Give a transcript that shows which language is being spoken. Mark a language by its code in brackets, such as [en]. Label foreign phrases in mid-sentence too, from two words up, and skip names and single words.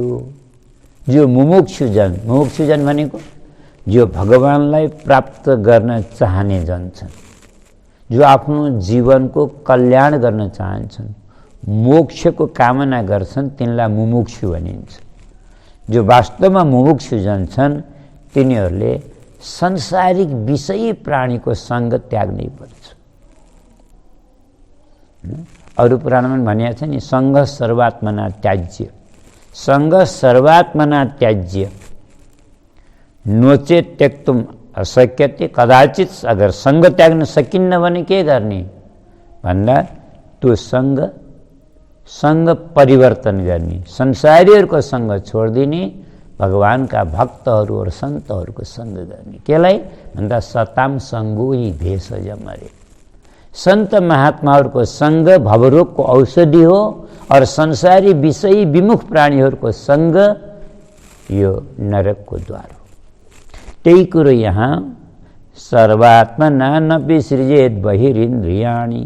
[ne] जो मुमुक्षुजन भनेको जो भगवानलाई प्राप्त गर्न चाहने जन छन्, जो आफ्नो जीवनको कल्याण गर्न चाहन्छन्, मोक्षको कामना गर्छन्, तिनलाई मुमुक्षु भनिन्छ। जो वास्तवमा मुमुक्षुजन छन् तिनीहरूले सांसारिक विषयी प्राणीको सङ्ग त्याग्नै पर्छ। अरू पुराणमा भनिएको छ नि, [sa] सङ्ग सर्वात्मना त्याज्य, सङ्ग सर्वात्मना त्याज्य, नोचेत त्यक्तुम अशक्यते। [ne] कदाचित अगर सङ्ग त्याग्न सकिन्न भने के गर्ने भन्दा त्यो सङ्ग परिवर्तन गर्ने, संसारीहरूको सङ्ग छोडिदिने, भगवानका भक्तहरू और सन्तहरूको सङ्ग गर्ने। केलाई भन्दा [sa] सताम सङ्गो ही भेषज मरे। [ne] सन्त महात्माहरूको सङ्ग भवरोगको औषधि हो, और संसारी विषयी विमुख प्राणीहरूको सङ्ग यो नरकको द्वार हो। त्यही कुरो यहाँ [sa] सर्वात्मना न विसृजेत बहिरिन्द्रियाणि।